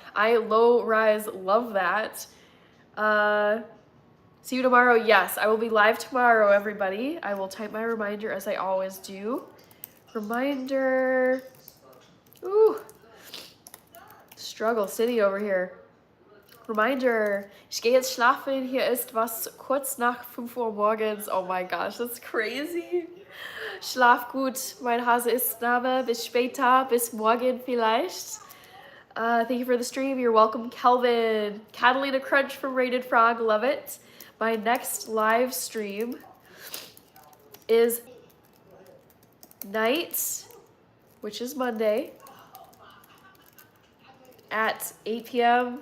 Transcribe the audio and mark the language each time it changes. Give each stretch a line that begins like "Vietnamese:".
English: I low-rise love that. See you tomorrow. Yes, I will be live tomorrow, everybody. I will type my reminder as I always do. Reminder. Ooh. Struggle City over here.
German: Reminder, ich gehe jetzt schlafen. Hier ist was kurz nach 5 Uhr morgens.
English: Oh my gosh, that's crazy.
German: Schlaf gut, mein Hase ist Name. Bis später, bis morgen vielleicht.
English: Thank you for the stream. You're welcome, Kelvin. Catalina Crunch from Rated Frog. Love it. My next live stream is night, which is Monday, at 8 p.m.